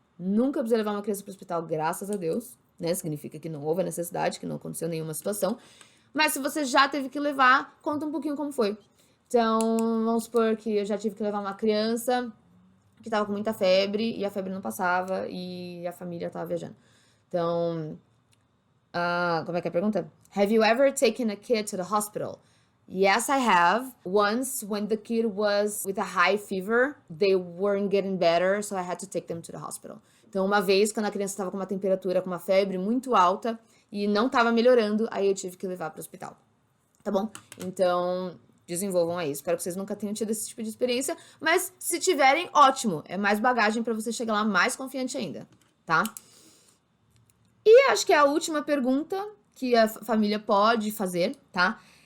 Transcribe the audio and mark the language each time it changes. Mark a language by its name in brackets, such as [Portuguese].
[Portuguese] Nunca precisei levar uma criança pro hospital, graças a Deus, né? Significa que não houve a necessidade, que não aconteceu nenhuma situação. Mas se você já teve que levar, conta um pouquinho como foi. Então, vamos supor que eu já tive que levar uma criança que tava com muita febre e a febre não passava e a família tava viajando. Então, como é que é a pergunta? [English] Have you ever taken a kid to the hospital? Yes, I have. Once, when the kid was with a high fever, they weren't getting better, so I had to take them to the hospital. [Portuguese] Então, uma vez, quando a criança estava com uma temperatura, com uma febre muito alta e não estava melhorando, aí eu tive que levar para o hospital. Tá bom? Então, desenvolvam aí. Espero que vocês nunca tenham tido esse tipo de experiência, mas se tiverem, ótimo. É mais bagagem para você chegar lá mais confiante ainda, tá? E acho que é a última pergunta que a família pode fazer, tá?